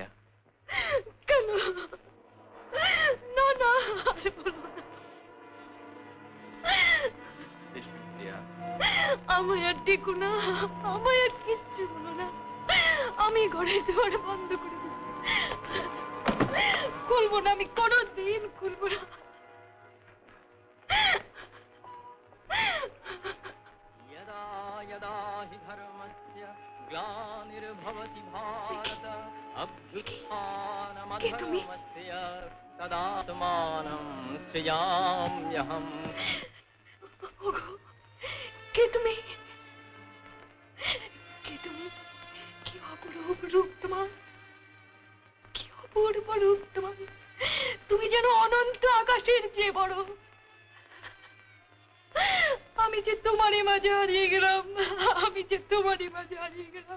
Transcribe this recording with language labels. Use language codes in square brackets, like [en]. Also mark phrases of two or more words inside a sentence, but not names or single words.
[bn] কেন? না না, আর বলো না। বিষ্ণুপ্রিয়া, আমায় আর ডেকো না, আমায় আর কিচ্ছু বলো না। আমি ঘরের দুয়ার বন্ধ করে দেব, খুলবো না, আমি কোনোদিন খুলবো না। [sa] यदा यदा हि धर्मस्य ग्लानिर्भवति भारत अभ्युत्थानमधर्मस्य तदात्मानं सृजाम्यहम्। [bn] কে তুমি? কে তুমি? কি অপরূপ রূপ তোমার, কি অপূর্ব রূপ তোমার। তুমি যেন অনন্ত আকাশের চেয়ে বড়। আমি যে তোমারই মাঝে হারিয়ে গেলাম, আমি যে তোমারই মাঝে হারিয়ে গেলাম।